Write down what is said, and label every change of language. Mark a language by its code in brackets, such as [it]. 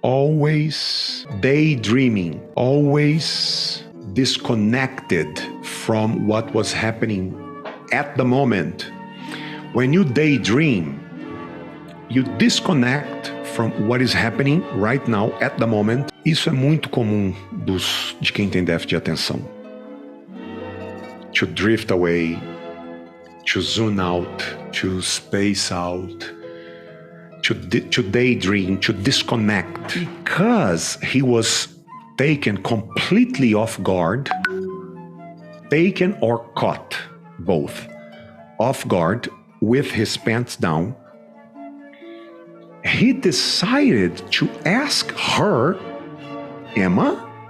[en] always daydreaming, always disconnected from what was happening at the moment. When you daydream, you disconnect from what is happening right now, at the moment. [pt] Isso é muito comum de quem tem déficit de atenção. [en] To drift away, to zoom out, to space out, to daydream, to disconnect. Because he was taken completely off guard, taken or caught, both, off guard with his pants down, he decided to ask her, Emma,